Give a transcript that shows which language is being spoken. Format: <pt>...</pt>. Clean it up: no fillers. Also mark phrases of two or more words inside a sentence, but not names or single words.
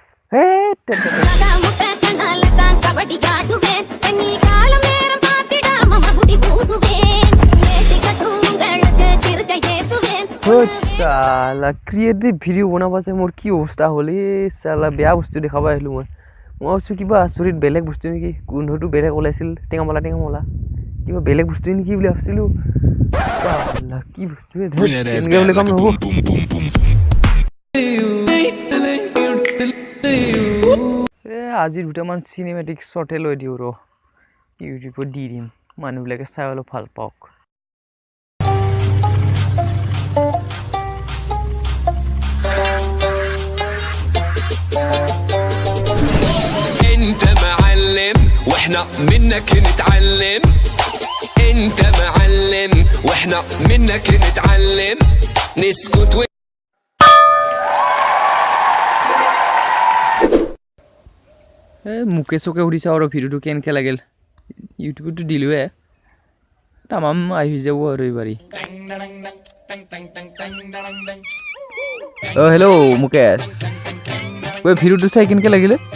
<en>creative video'</en> <as>বনাব আছে মোৰ কি অৱস্থা হ'ল চালা বেয়া বস্তু দেখাব আহিলোঁ মই ভাবিছোঁ কিবা আচৰিত বেলেগ বস্তু নেকি গোন্ধটো বেলেগ ওলাইছিল টেঙামলা কিবা বেলেগ বস্তু নেকি বুলি ভাবিছিলোঁ কি বস্তু কাম নহ'ব আজি দুটামান</as> <en>cinematic shot</en> <as>লৈ দিওঁ ৰ ইউটিউবত দি দিম মানুহবিলাকে চাই অলপ ভাল পাওক</as> <ar>انت معلم واحنا منك نتعلم انت معلم واحنا منك نتعلم نسكت</ar> <as>মুকে চকে সুধিছা আৰু ভিডিঅ'টো কেনেকৈ লাগিল ইউটিউবতো দিলোঁৱে তামাম আহি যাব আৰু এইবাৰী হেল্ল' মুকেশ ভিডিঅ'টো চাই কেনেকৈ লাগিলে</as>